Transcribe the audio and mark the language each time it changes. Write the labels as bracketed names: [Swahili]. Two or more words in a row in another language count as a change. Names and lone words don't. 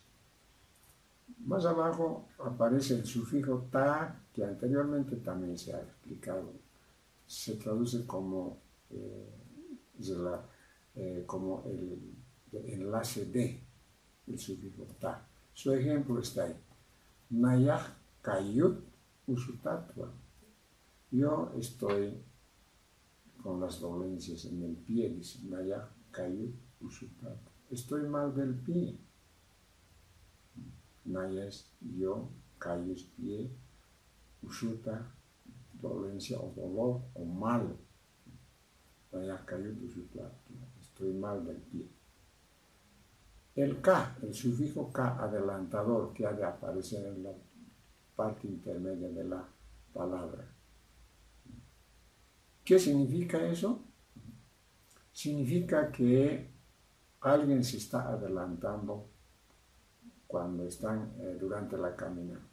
[Spanish] Más abajo aparece el sufijo ta, que anteriormente también se ha explicado. Se traduce como el enlace de, el sufijo ta. Su ejemplo está ahí. [Aymara] Nayah kayut usutatva. [Spanish] Yo estoy con las dolencias en el pie, dice [Aymara] Nayah kayut usutatva. [Spanish] Estoy mal del pie. Naya es yo, kayu es pie, usuta, dolencia o dolor o mal. [Aymara] Nayah kayut usutatva. [Spanish] Estoy mal del pie. El ka, el sufijo ka adelantador que ha de aparecer en la parte intermedia de la palabra. ¿Qué significa eso? Significa que alguien se está adelantando cuando están durante la caminata.